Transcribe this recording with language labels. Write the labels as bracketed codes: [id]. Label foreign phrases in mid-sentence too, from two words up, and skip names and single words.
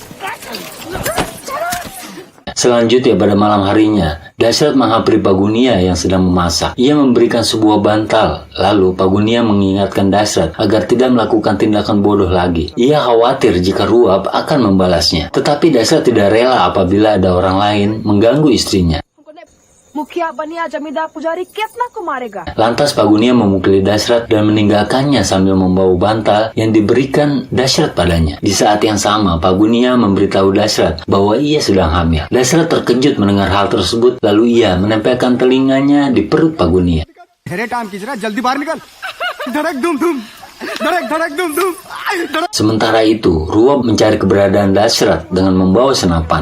[id] Selanjutnya pada malam harinya, Dasrat menghampiri Pagunia yang sedang memasak. Ia memberikan sebuah bantal, lalu Pagunia mengingatkan Dasrat agar tidak melakukan tindakan bodoh lagi. Ia khawatir jika Ruap akan membalasnya. Tetapi Dasrat tidak rela apabila ada orang lain mengganggu istrinya. [hi] मुखिया बनिया जमींदार पुजारी कितना को मारेगा? [id] Lantas Pagunia memukuli Dasrat dan meninggalkannya sambil membawa bantal yang diberikan Dasrat padanya. Di saat yang sama, Pagunia memberitahu Dasrat bahwa ia sedang hamil. Dasrat terkejut mendengar hal tersebut, lalu ia menempelkan telinganya di perut Pagunia. Sementara itu, Ruap mencari keberadaan Dasrat dengan membawa senapan.